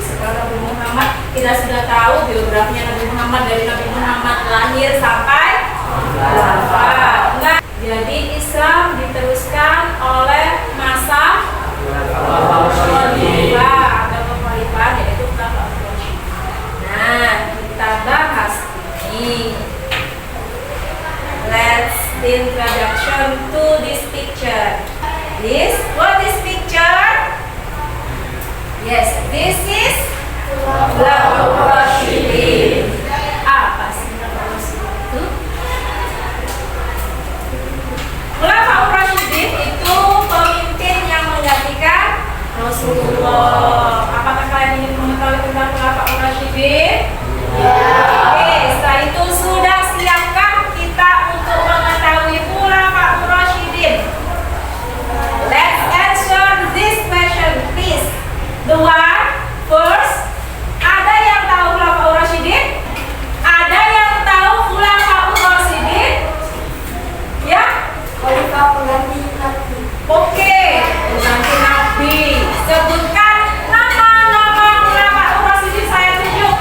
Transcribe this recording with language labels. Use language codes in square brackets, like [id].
[id] Setelah Nabi Muhammad, kita sudah tahu biografinya Nabi Muhammad dari Nabi Muhammad lahir sampai wafat. Nah, jadi Islam diteruskan oleh masa khalifah atau khalifah, yaitu Khulafaur Rasyidin. Nah, kita bahas ini. [en] Let's introduction to this picture. What is picture? Yes, this is Khulafaur Rasyidin. [id] Apa sih Khulafaur Rasyidin itu? Khulafaur Rasyidin itu pemimpin yang menggantikan Rasulullah. Apakah kalian ingin mengetahui tentang Khulafaur Rasyidin? Oke, setelah itu sudah siapkah kita untuk mengetahui Khulafaur Rasyidin? [en] Let's answer this question, please. The one first. [id] Ada yang tahu Khulafaur Rasyidin? Ada yang tahu Khulafaur Rasyidin? Ya? Oke, pengganti Nabi. Sebutkan nama-nama Khulafaur Rasyidin, saya tunjuk.